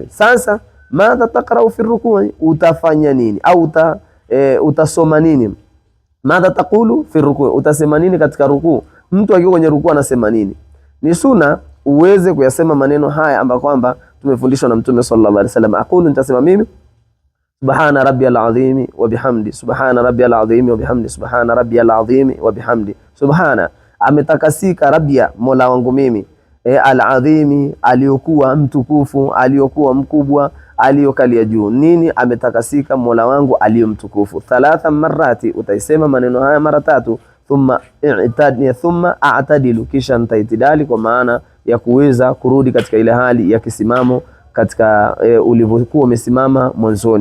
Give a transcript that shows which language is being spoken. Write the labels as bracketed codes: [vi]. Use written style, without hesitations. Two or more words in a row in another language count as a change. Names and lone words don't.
[sw] Sasa [ar] ماذا تقرأ في الركوع, [sw] utafanya nini au utasoma nini? [ar] ماذا تقول في الركوع, [sw] utasema nini katika rukuu? Mtu akiwa kwenye rukuu anasema nini? Ni sunna uweze kuyasema maneno haya ambayo kwamba tumefundishwa na Mtume [ar] صلى الله عليه وسلم. Aqulu, [sw] nitasema mimi [ar] سبحان ربي العظيم وبحمده، سبحان ربي العظيم وبحمده، سبحان ربي العظيم وبحمده. Subhana, [sw] ametakasika, rabbia, mola wangu mimi, al-adhimi, aliyokuwa mtukufu, aliyokuwa mkubwa, aliyokalia juu. Nini? Ametakasika Mola wangu aliyomtukufu. 3 marati, utaisema maneno haya mara 3. [ar] ثم أعتدل, [sw] kisha nitaitidali, kwa maana ya kuweza kurudi katika ile hali ya kisimamo katika ulivyokuwa umesimama mwanzoni.